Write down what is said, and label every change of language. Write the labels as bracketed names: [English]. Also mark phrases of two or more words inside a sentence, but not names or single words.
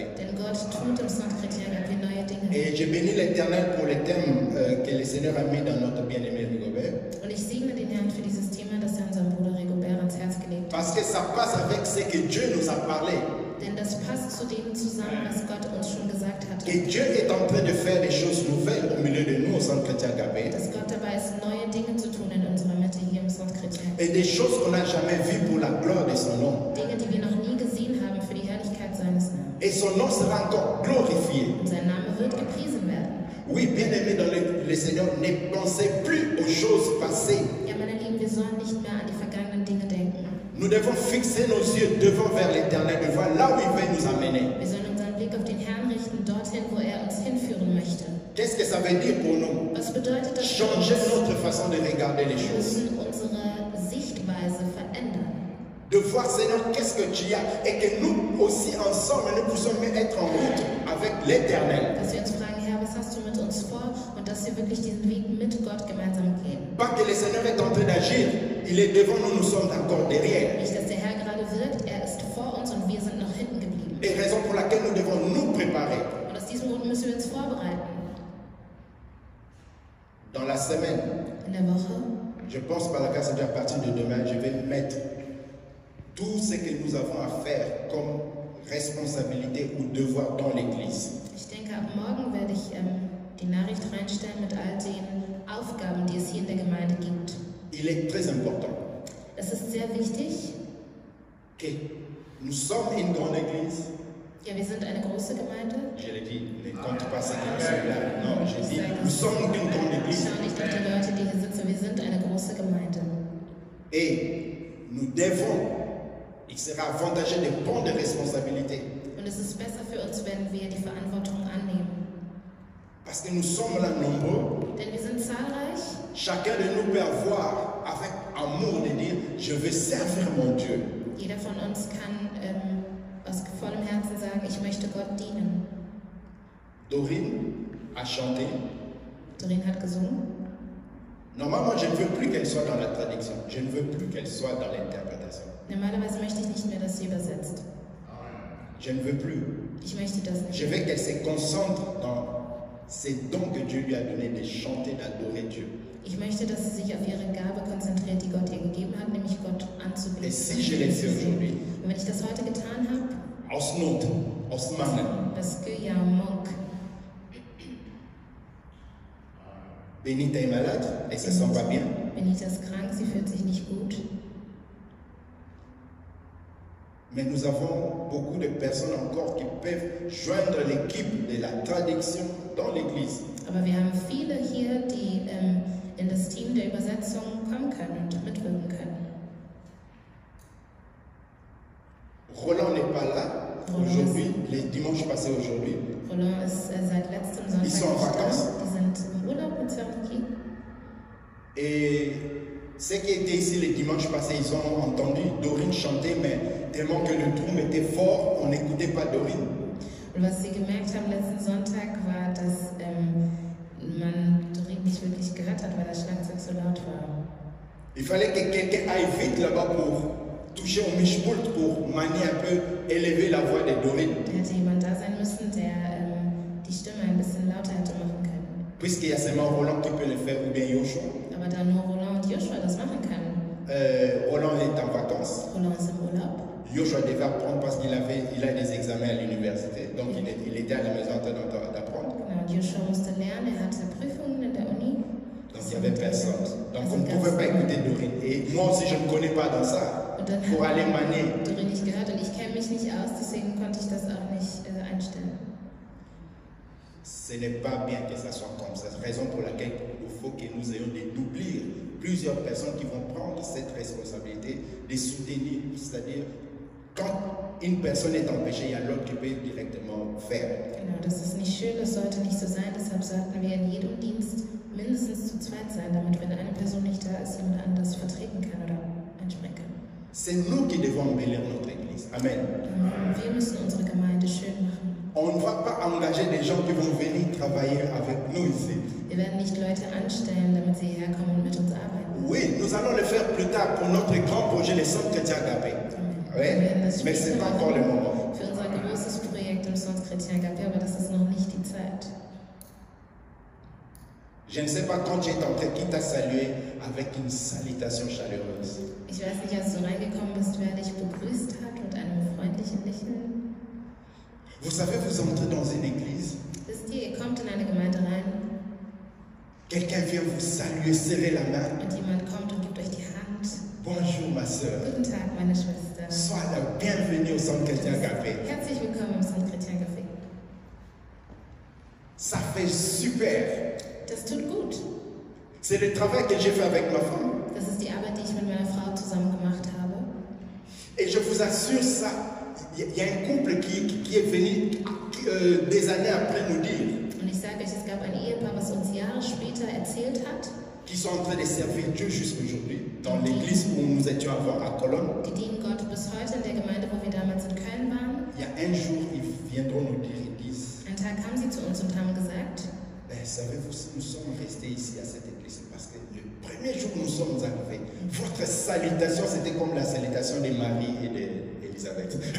[German] Denn Gott tut im Centre Chrétien Agapé neue Dinge. [French] Et je bénis l'Éternel pour le thème que le Seigneur a mis dans notre bien-aimé Rigobert. [German] Und ich segne den Herrn für dieses Thema, das er unserem Bruder Rigobert ans Herz gelegt hat. [French] Parce que ça passe avec ce que Dieu nous a parlé. [German] Denn das passt zu dem zusammen, was Gott uns schon gesagt hat. [French] Et Dieu est en train de faire des choses nouvelles au milieu de nous au Centre Chrétien Agapé. [German] Dass Gott dabei ist, neue Dinge zu tun in unserer Mitte hier im Centre Chrétien. [French] Et des choses qu'on n'a jamais vues pour la gloire de son nom. [German] Dinge, die wir noch nie gesehen haben für die Herrlichkeit seines Namens. [French] Et son nom sera encore glorifié. [German] Und sein Name wird gepriesen werden. [French] Oui, bien-aimés dans le Seigneur, ne pensez plus aux choses passées. [German] Ja, meine Lieben, wir sollen nicht mehr an die vergangenen Dinge denken. [French] Nous devons fixer nos yeux devant vers l'Éternel, de voir là où il veut nous amener. [German] Wir sollen unseren Blick auf den Herrn richten, dorthin, wo er uns hinführen möchte. [French] Qu'est-ce que ça veut dire pour nous? [German] Was bedeutet das für uns? [French] Changer notre façon de regarder les [German] Wir [French] choses. [German] müssen unsere Sichtweise verändern. [French] De voir, Seigneur, qu'est-ce que tu as et que nous aussi ensemble, nous puissions être en route avec l'Éternel. [German] Dass wir uns fragen, Herr, was hast du mit uns vor? Und dass wir wirklich diesen Weg mit Gott gemeinsam gehen. [French] Pas que le Seigneur est en train d'agir, il est devant nous, nous sommes encore derrière. [German] Nicht, dass der Herr gerade wirkt, er ist vor uns und wir sind noch hinten geblieben. [French] Et raison pour laquelle nous devons nous préparer. [German] Und aus diesem Grund müssen wir uns vorbereiten. [French] Dans la semaine, [German] In der Woche, [French] je pense par la grâce de Dieu, à partir de demain, je vais mettre tout ce que nous avons à faire comme responsabilité ou devoir dans l'Église. [German] ich denke, ab morgen werde ich die Nachricht reinstellen mit all den Aufgaben, die es hier in der Gemeinde gibt. [French] Il est très important [German] Es ist sehr wichtig. [French] que nous sommes une grande Église. [German] Ja, wir sind eine große Gemeinde. [French] Je l'ai dit, ne compte pas ceux qui sont là. Non, je dis, nous sommes une grande Église. [German] Schau nicht auf die Leute, die hier sitzen. Wir sind eine große Gemeinde. [French] Et nous devons, il sera avantageux de prendre des responsabilités. [German] Und es ist besser für uns, wenn wir die Verantwortung annehmen. [French] Parce que nous sommes là nombreux. [German] Denn wir sind zahlreich. [French] Chacun de nous peut avoir, avec amour, de dire, je veux servir mon Dieu. [German] Jeder von uns kann aus vollem Herzen sagen, ich möchte Gott dienen. [French] Dorine a chanté. [German] Doreen hat gesungen. [French] Normalement, je ne veux plus qu'elle soit dans la traduction. Je ne veux plus qu'elle soit dans l'interprétation. [German] Normalerweise möchte ich nicht mehr, dass sie übersetzt. [French] Je ne veux plus. [German] Ich möchte das [French] Je [German] nicht. [French] veux qu'elle se concentre dans ces dons que Dieu lui a donné de chanter, d'adorer Dieu. [German] Ich möchte, dass sie sich auf ihre Gabe konzentriert, die Gott ihr gegeben hat, nämlich Gott anzubeten. [French] Et si je l'ai fait aujourd'hui, [German] Und wenn ich das heute getan habe, aus Not, aus Mangel, [French] parce que y a un manque. Benita est malade, elle ne se sent pas bien. [German] Benita ist krank, sie fühlt sich nicht gut. [French] Mais nous avons beaucoup de personnes encore qui peuvent joindre l'équipe de la traduction dans l'église. [German] Aber wir haben viele hier, die in das Team der Übersetzung kommen können und mitwirken können. [French] Roland n'est pas là aujourd'hui, les dimanches passés aujourd'hui. [German] Roland ist seit letztem Sonntag [French] Ils sont en [German] nicht da. [French] vacances. [German] Die sind im Urlaub mit Zerki. [French] Et ceux qui étaient ici les dimanches passés, ils ont entendu Dorine chanter, mais tellement que le trou était fort, on n'écoutait pas Dorine. [German] Und was sie gemerkt haben letzten Sonntag war, dass man Doreen nicht wirklich gehört hat, weil das Schlagzeug so laut war. [French] Il fallait que quelqu'un aille vite là-bas pour toucher au michpult, pour manier un peu, élever la voix de Dorine. [German] Da hätte jemand da sein müssen, der die Stimme ein bisschen lauter hätte machen können. [French] Puisqu'il y a seulement Roland qui peut le faire, ou bien Yoshua. [German] Aber da nur Roland und Joshua das machen können. [French] Roland est en vacances. [German] Roland ist im Urlaub. [French] Joshua devait apprendre parce qu'il a des examens à l'université. Donc il était à la maison en train d'apprendre. [German] Genau, und Joshua musste lernen, er hatte Prüfungen in der Uni. [French] Donc il n'y avait personne. Donc on ne pouvait pas écouter Dorine. Et moi aussi je ne connais pas dans ça. [German] Und dann [French] Pour [German] hat [French] aller manier. [German] Doreen nicht gehört und ich kenne mich nicht aus, deswegen konnte ich das auch nicht einstellen. [French] Ce n'est pas bien que ça soit comme ça. C'est la raison pour laquelle il faut que nous ayons d'oublier plusieurs personnes qui vont prendre cette responsabilité de soutenir. C'est-à-dire, quand une personne est empêchée, il y a l'autre qui peut directement faire. [German] Genau, das ist nicht schön, das sollte nicht so sein, deshalb sollten wir in jedem Dienst mindestens zu zweit sein, damit wenn eine Person nicht da ist, jemand anders vertreten kann oder einspringen kann. [French] C'est nous qui devons embellir notre église. Amen. [German] Wir müssen unsere Gemeinde schön machen. [French] On ne va pas engager des gens qui vont venir travailler avec nous ici. [German] Wir werden nicht Leute anstellen, damit sie herkommen und mit uns arbeiten. [French] Oui, nous allons le faire plus tard pour notre grand projet, le Centre Chrétien Agapé. Ouais, [German] Wir werden das [French] mais ce n'est [German] später [French] pas encore le [German] machen [French] moment. [German] für unser großes Projekt im Centre Chrétien Agapé, aber das ist noch nicht die Zeit. [French] Je ne sais pas quand tu es entré, qui t'a salué avec une salutation chaleureuse. [German] Ich weiß nicht, als du reingekommen bist, wer dich begrüßt hat mit einem freundlichen Lächeln. [French] Vous savez, vous entrez dans une église, [German] Wisst ihr, ihr kommt in eine Gemeinde rein [French] quelqu'un vient vous saluer, serrer la main. [German] und jemand kommt und gibt euch die Hand. [French] Bonjour ma soeur, [German] Guten Tag, meine Schwester. [French] sois la bienvenue au Centre Chrétien Agapé. [German] Herzlich willkommen im Centre Chrétien Agapé. [French] Ça fait super. [German] Das tut gut. [French] C'est le travail que j'ai fait avec ma femme. [German] Das ist die Arbeit, die ich mit meiner Frau zusammen gemacht habe. [French] Et je vous assure ça, il y a un couple qui est venu des années après nous dire [German] Und ich sage euch, es gab ein Ehepaar, was uns Jahre später erzählt hat, [French] qu'ils sont en train de servir Dieu jusqu'aujourd'hui dans l'église où nous étions avant à Cologne. [German] die dienen Gott bis heute in der Gemeinde, wo wir damals in Köln waren. [French] Il y a un jour, ils viendront nous dire, ils disent, [German] Einen Tag kamen sie zu uns und haben gesagt, [French] savez-vous, nous sommes restés ici à cette église parce que le premier jour où nous sommes arrivés, votre salutation, c'était comme la salutation de Marie et d'Élisabeth.